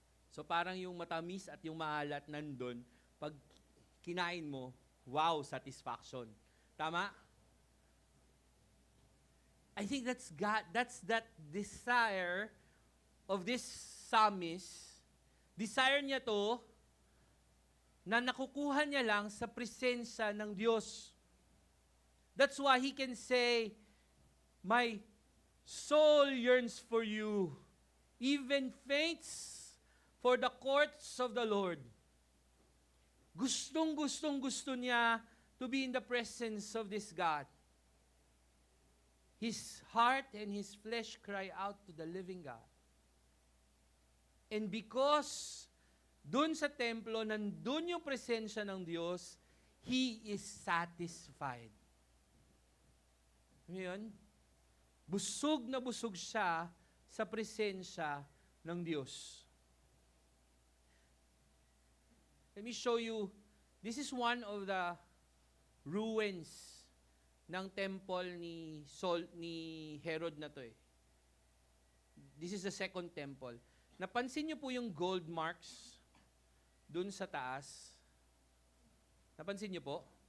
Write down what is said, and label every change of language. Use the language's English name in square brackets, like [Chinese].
[Filipino] So parang yung matamis at yung maalat nandun, pag kinain mo, wow, satisfaction. Tama? [English] I think that's that desire of this psalmist. [Filipino] Desire niya to na nakukuha niya lang sa presensya ng Diyos. [English] That's why he can say, my soul yearns for you, even faints for the courts of the Lord. [Filipino] Gusto niya [English] to be in the presence of this God. His heart and his flesh cry out to the living God. And because [Filipino] dun sa templo, nandun yung presensya ng Diyos, [English] he is satisfied. [Filipino] Ngayon, busog na busog siya sa presensya ng Diyos. [English] Let me show you, this is one of the ruins ng temple ni Herod [Filipino] na to eh. [English] This is the second temple. [Filipino] Napansin niyo po yung gold marks dun sa taas? Napansin niyo po?